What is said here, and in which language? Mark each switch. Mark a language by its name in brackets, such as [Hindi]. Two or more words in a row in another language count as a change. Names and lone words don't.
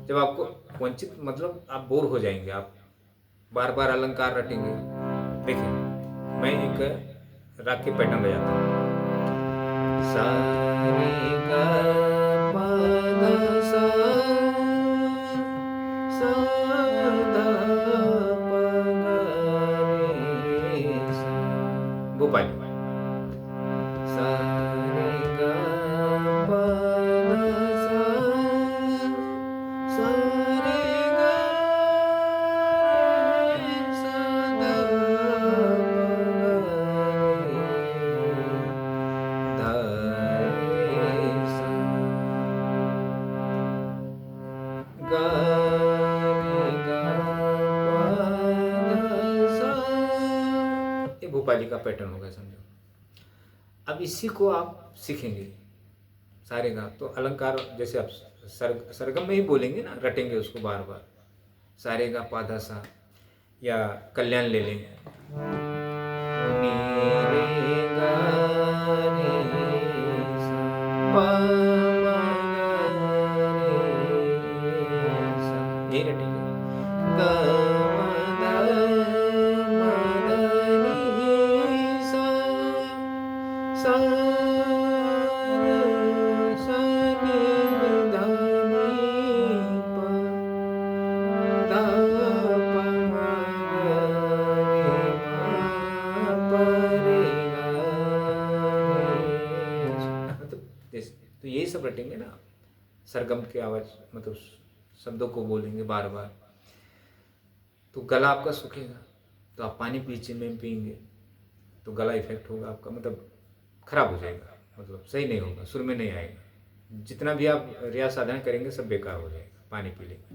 [Hindi] जब आपको वंचित मतलब आप बोर हो जाएंगे, आप बार बार अलंकार रटेंगे। देखिए, मैं एक राग के पैटर्न बजाता हूँ। सा रे गा पा धा सा, सा धा पा गा रे सा, भोपाली। सा रे गा पा धा सा, सा रे गा रे सा धा पा गा रे धा रे सा, गा रे गा पा धा सा। ये भोपाली का पैटर्न हो गया, समझो। अब इसी को आप सीखेंगे सारे गा, तो अलंकार जैसे आप सरगम में ही बोलेंगे ना, रटेंगे उसको बार बार, सारे गा पा धा सा, या कल्याण ले लें, नी रे गा रे सा, पा मा गा रे सा, यही रटेंगे, ग म ध नी सा, सा सा नी ध नी पा, धा पा मा गा रे मा पा रे गा रे सा। मतलब तो यही सब रटेंगे ना, सरगम की आवाज, मतलब शब्दों को बोलेंगे बार बार, तो गला आपका सूखेगा, तो आप पानी पीछे में पिएंगे तो गला इफेक्ट होगा आपका, मतलब खराब हो जाएगा, मतलब सही नहीं होगा, सुर में नहीं आएगा, जितना भी आप रियाज साधना करेंगे सब बेकार हो जाएगा पानी पी लेंगे।